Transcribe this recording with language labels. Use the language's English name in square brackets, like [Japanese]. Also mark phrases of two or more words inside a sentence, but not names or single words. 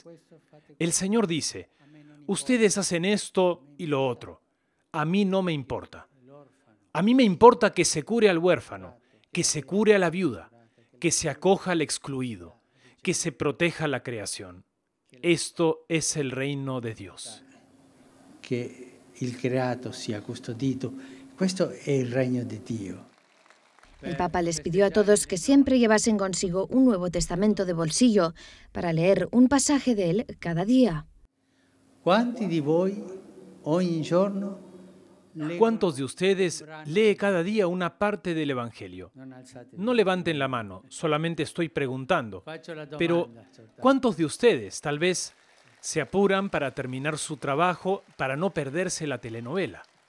[Spanish] El Señor dice: ustedes hacen esto y lo otro. A mí no me importa. A mí me importa que se cure al huérfano, que se cure a la viuda, que se acoja al excluido, que se proteja la creación. Esto es el reino de Dios. [Italian] Que el creato sia custodito. [Spanish] Esto es el reino de Dios. El Papa les pidió a todos que siempre llevasen consigo un Nuevo Testamento de bolsillo para leer un pasaje de él cada día. ¿Cuántos de [Italian] voi ogni giorno? [Spanish] ¿Cuántos de ustedes lee cada día una parte del Evangelio? No levanten la mano, solamente estoy preguntando. Pero, ¿cuántos de ustedes tal vez se apuran para terminar su trabajo para no perderse la telenovela?